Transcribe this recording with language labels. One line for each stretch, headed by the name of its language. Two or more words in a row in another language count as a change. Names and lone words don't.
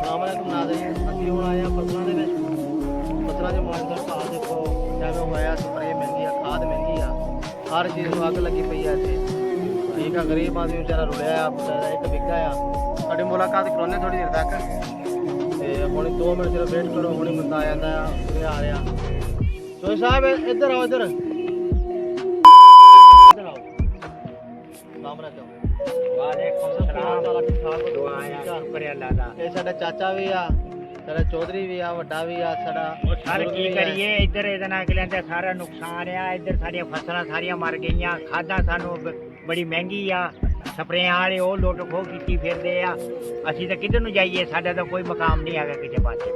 Punjabi: ਵਾਲੇਕੁਮ ਨਾਜ਼ਰੀਨ, ਅਸੀਂ ਹੁਣ ਆਏ ਹਾਂ ਫਸਲਾਂ ਦੇ ਵਿਚ। ਫਸਲਾਂ ਦੇ ਮੌਸਮ ਦਾ ਹਾਲ ਦੇਖੋ ਜਿਵੇਂ ਹੋਇਆ, ਸਪਰੇ ਮਹਿੰਗੀ ਆ, ਖਾਦ ਮਹਿੰਗੀ ਆ, ਹਰ ਚੀਜ਼ ਨੂੰ ਅੱਗ ਲੱਗੀ ਪਈ ਆ ਇੱਥੇ। ਠੀਕ ਆ, ਗਰੀਬ ਆਦਮੀ ਬੇਚਾਰਾ ਰੁਲਿਆ ਆ, ਬੇਚਾਰਾ ਇੱਕ ਬਿਘਾ ਆ। ਸਾਡੀ ਮੁਲਾਕਾਤ ਕਰਵਾਉਣੇ ਥੋੜ੍ਹੀ ਦੇਰ ਤਕ ਤੇ ਹੁਣ 2 ਮਿੰਟ ਸਿਰਫ ਵੇਟ ਕਰੋ, ਹੁਣੇ ਬੰਦਾ ਆ ਜਾਂਦਾ ਆ, ਉਰੇ ਆ ਰਿਹਾ।
Urdu: چوئی صاحب ادھر آؤ، ادھر ادھر آؤ.
Arabic: سلام عليكم. وعليكم السلام.
Urdu: چلو ٹھیک ٹھاک ہو?
Punjabi: ਦੁਆ ਆ, ਸ਼ੁਕਰ ਹੈ ਅੱਲਾਹ ਦਾ। ਇਹ ਸਾਡਾ ਚਾਚਾ ਵੀ ਆ, ਸਾਡਾ ਚੌਧਰੀ ਵੀ ਆ, ਵੱਡਾ ਵੀ ਆ ਸਾਡਾ। ਉਹ ਸਰ ਕੀ ਕਰੀਏ, ਇੱਧਰ ਇਹਦੇ ਨਾਲ ਅਗਲਿਆਂ ਦਾ ਸਾਰਾ ਨੁਕਸਾਨ ਆ। ਇੱਧਰ ਸਾਡੀਆਂ ਫਸਲਾਂ ਸਾਰੀਆਂ ਮਰ ਗਈਆਂ, ਖਾਦਾਂ ਸਾਨੂੰ ਬੜੀ ਮਹਿੰਗੀ ਆ, ਸਪਰੇਆਂ ਵਾਲੇ ਉਹ ਲੁੱਟ ਖੋਹ ਕੀਤੀ ਫਿਰਦੇ ਆ। ਅਸੀਂ ਤਾਂ ਕਿੱਧਰ ਨੂੰ ਜਾਈਏ, ਸਾਡਾ ਤਾਂ ਕੋਈ ਮਕਾਮ ਨਹੀਂ ਹੈਗਾ ਕਿਸੇ ਪਾਸੇ।